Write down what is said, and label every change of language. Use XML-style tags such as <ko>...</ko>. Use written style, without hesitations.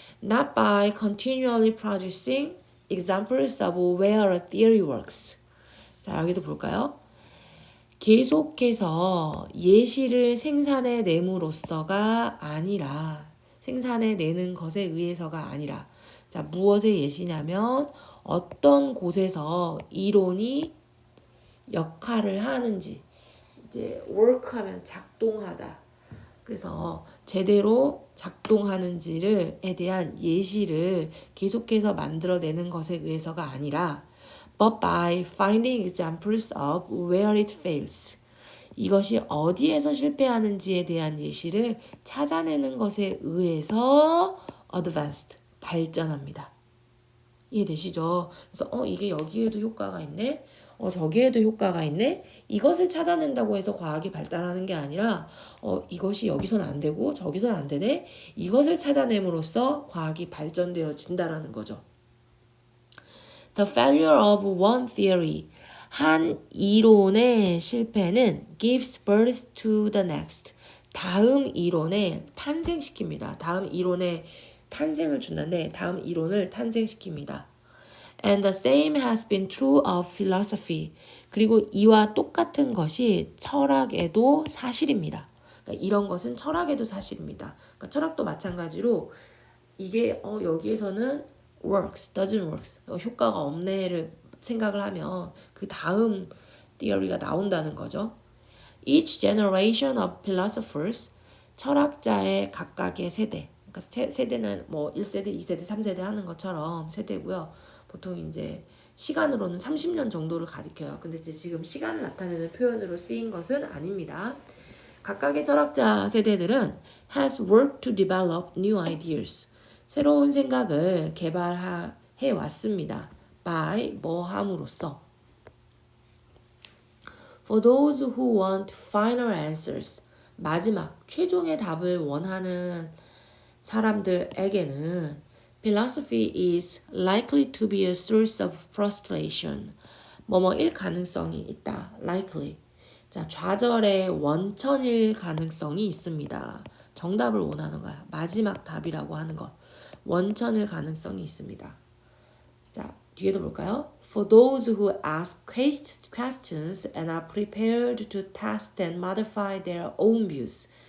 <en>Not by continually producing examples of where a theory works.</en> <ko>자, 여기도 볼까요? 계속해서 예시를 생산해 내므로써가 아니라 생산해 내는 것에 의해서가 아니라 자, 무엇의 예시냐면 어떤 곳에서 이론이 역할을 하는지 이제 work하면 작동하다. 그래서 제대로 작동하는지에 대한 예시를 계속해서 만들어내는 것에 의해서가 아니라</ko> <en>but by finding examples of where it fails.</en> <ko>이것이 어디에서 실패하는지에 대한 예시를 찾아내는 것에 의해서 advanced, 발전합니다. 이해되시죠? 그래서 이게 여기에도 효과가 있네. 저기에도 효과가 있네. 이것을 찾아낸다고 해서 과학이 발달하는 게 아니라 이것이 여기서는 안 되고 저기서는 안 되네. 이것을 찾아냄으로써 과학이 발전되어진다라는 거죠.</ko> <en>The failure of one theory.</en> <ko>한 이론의 실패는</ko> <en>gives birth to the next.</en> <ko>다음 이론에 탄생시킵니다. 다음 이론에 탄생을 준다는데 다음 이론을 탄생시킵니다.</ko> <en>And the same has been true of philosophy.</en> <ko>그리고 이와 똑같은 것이 철학에도 사실입니다. 그러니까 이런 것은 철학에도 사실입니다. 그러니까 철학도 마찬가지로 이게 여기에서는</ko> <en>works, doesn't works,</en> <ko>효과가 없네를 생각을 하면 그 다음 theory가 나온다는 거죠.</ko> <en>Each generation of philosophers,</en> <ko>철학자의 각각의 세대, 그러니까 세대는 뭐 1세대, 2세대, 3세대 하는 것처럼 세대고요. 보통 이제 시간으로는 30년 정도를 가리켜요. 근데 이제 지금 시간을 나타내는 표현으로 쓰인 것은 아닙니다. 각각의 철학자 세대들은</ko> <en>has worked to develop new ideas.</en> <ko>새로운 생각을 개발해 왔습니다. by 뭐 함으로써.</ko> <en>For those who want final answers.</en> <ko>마지막 최종의 답을 원하는 사람들에게는</ko> <en>philosophy is likely to be a source of frustration.</en> <ko>뭐뭐일 가능성이 있다. likely. 자, 좌절의 원천일 가능성이 있습니다. 정답을 원하는 거야. 마지막 답이라고 하는 것. 원천일 가능성이 있습니다. 자, 뒤에도 볼까요?</ko> <en>For those who ask questions and are prepared to test and modify their own views.</en>